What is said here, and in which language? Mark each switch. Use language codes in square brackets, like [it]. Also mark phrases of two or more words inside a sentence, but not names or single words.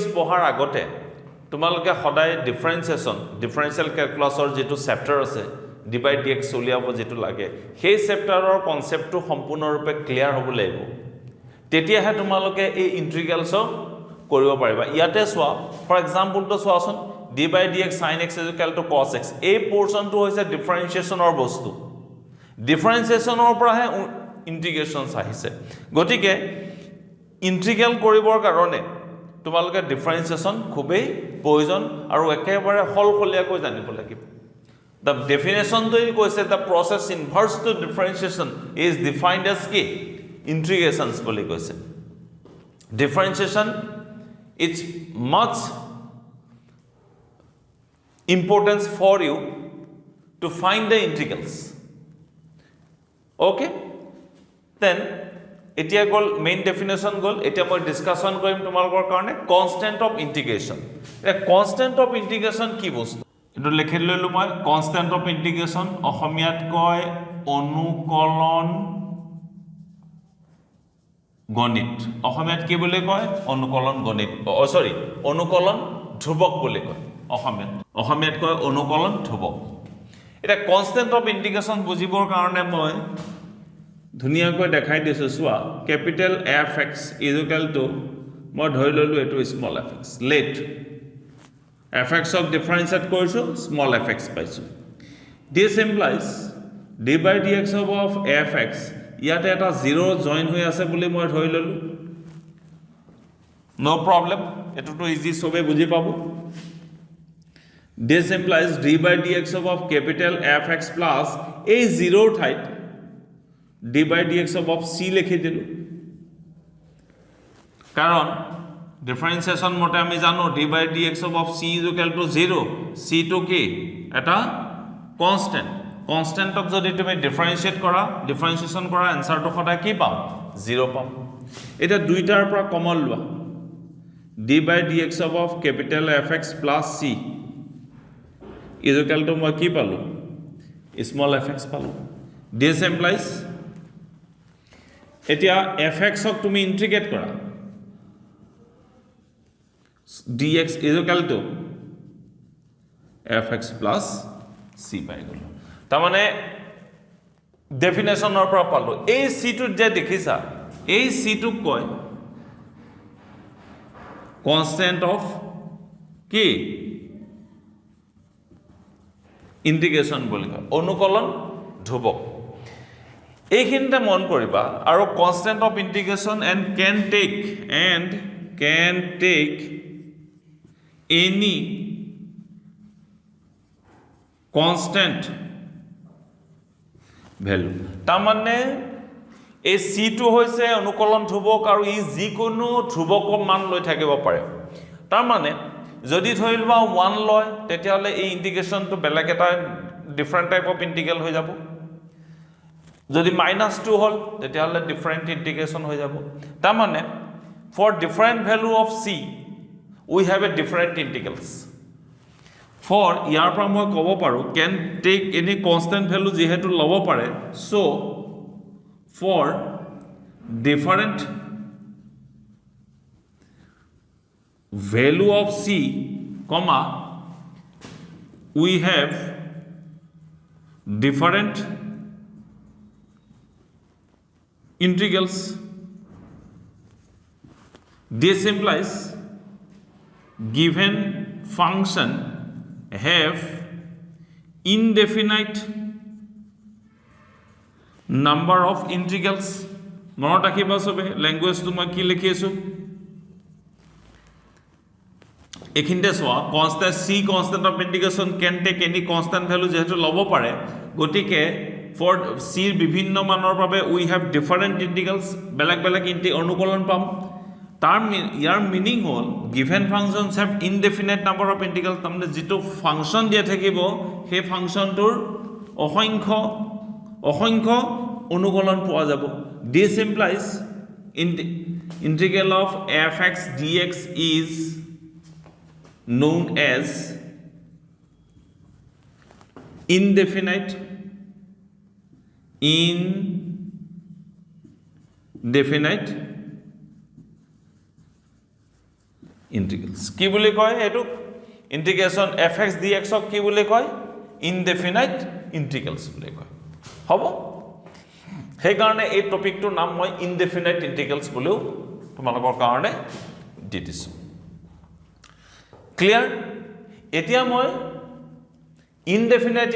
[as] পঢ়াৰ আগতে তোমালোকে সদায় [en] differential calculusৰ [as] যেটো চেপ্টাৰ আছে [en] d by dx [as] উলিয়াব যেটো লাগে সেই চেপ্টাৰৰ কনসেপ্টটো সম্পূৰ্ণৰূপে ক্লিয়াৰ হ'ব লাগিব তেতিয়াহে তোমালোকে এই ইন্টিগ্ৰেলছৰ কৰিব পাৰিবা ইয়াতে চোৱা [en] for exampleটো [as] চোৱাচোন [en] d by dx sin x is equal to cos x [as] এই পোৰচনটো হৈছে ডিফাৰেন্সিয়েচনৰ বস্তু ডিফাৰেন্সিয়েচনৰ পৰাহে ইন্টিগ্ৰেশনছ আহিছে গতিকে ইন্টিগ্ৰেল কৰিবৰ কাৰণে তোমালোকে ডিফাৰেন্সিয়েচন খুবেই প্ৰয়োজন আৰু একেবাৰে হলখলিয়াকৈ জানিব লাগিব [en] the definition to [as] কৈছে [en] the process inverse to differentiation is defined as [as] কি integrations বুলি কৈছে [en] differentiation it's much importance for you to find the integrals okay then [as] এতিয়া গল [en] main definition [as] গল এতিয়া মই ডিসকাশন কৰিম তোমালোকৰ কাৰণে [en] constant of integration [as] এ [en] constant of integration [as] কি বস্তু এটো লিখি লইলো মই [en] constant of integration [as] অসমীয়াত কয় অনুকলন গণিত অসমীয়াত কি বুলি কয় অনুকলন গণিত সরি অনুকলন ধ্ৰুৱক বুলি কয় অসমীয়াত কয় অনুকলন ধ্ৰুৱক এটা [en] constant of integration [as] বুজিবৰ কাৰণে মই ধুনিয়াকৈ দেখাই দিছো সোৱা [en] capital fx [as] মই ধৰি ললো এটো [en] small fx let fx of differentiate [as] কৰিছো [en] small fx [as] পাইছো [en] this implies d by dx of fx [as] ইয়াতে এটা 0 জয়েন হৈ আছে বুলি মই ধৰি ললো [en] no problem [as] এটো তো ইজি সবে বুজি পাবো [en] this implies d by dx of capital fx plus a 0 ঠাইত d by dx of c [as] লিখি দিলো কাৰণ ডিফাৰেন্সিয়েচন মতে আমি জানো [en] d by dx of c is equal to 0 [as] c to কি এটা [en] constant of [as] যদি তুমি ডিফাৰেন্সিয়েচন কৰা আনসাৰটো সদায় কি পাম 0 পাম এটা দুইটাৰ পৰা কমন লোৱা [en] d by dx of capital fx plus c is equal to [as] মই কি পালো [en] small fx [as] পালো [en] this implies [as] এতিয়া fx ক তুমি ইন্টিগ্ৰেট কৰা [en] dx is equal to fx plus c [as] পাই গলো তাৰ মানে ডেফিনেশনৰ পৰা পালো এই c টো যে দেখিছা এই c টো কয় [en] constant of [as] কি ইন্টিগ্ৰেশন বুলি কয় অনুকলন ধ্ৰুৱক এইখিনতে মন কৰিবা আৰু [en] constant of integration and can take any constant value [as] তাৰ মানে এই c টো হৈছে অনুকলন ধ্ৰুৱক আৰু ই যিকোনো ধ্ৰুৱকৰ মান লৈ থাকিব পাৰে তাৰ মানে যদি ধৰি লোৱা 1 লয় তেতিয়ালে এই ইন্টিগ্ৰেশনটো বেলেগ এটা [en] different type of integral [as] হৈ যাব যদি -2 হল তেতিয়ালে [en] different integration [as] হৈ যাব তাৰ মানে [en] for different value of c we have a different integrals for [as] ইয়াৰ পৰা মই ক'ব পাৰো [en] can take any constant value [as] যেহেতু লব পাৰে [en] so for different value of c comma we have different integrals this implies given function have indefinite number of integrals [as] মনত ৰাখিবা সবে ল্যাঙ্গুয়েজ তোমা কি লিখি আছো এখিনতে সোৱা [en] constant of integration can take any constant value [as] যেহেতু লব পাৰে গতিকে [en] for c [as] বিভিন্ন মানৰ বাবে [en] we have different integrals [as] বেলেগ অনুকলন পাম তাৰ ইয়াৰ মিনিং হল [en] given functions have indefinite number of integrals [as] তাৰমানে যেটো ফাংশন দিয়া থাকিব সেই ফাংশনটোৰ অসংখ্য অনুকলন পোৱা যাব [en] this implies integral of fx dx is known as indefinite integrals [as] কি বুলি কয় এটো ইন্টিগ্রেশন fx dx ক কি বুলি কয় [en] indefinite integrals [as] বুলি কয় হ'ব সেই কাৰণে এই টপিকটোৰ নাম মই [en] indefinite integrals [as] বুলিও তোমালোকৰ কাৰণে দি দিছো ক্লিয়াৰ এতিয়া মই ইনডেফিনাইট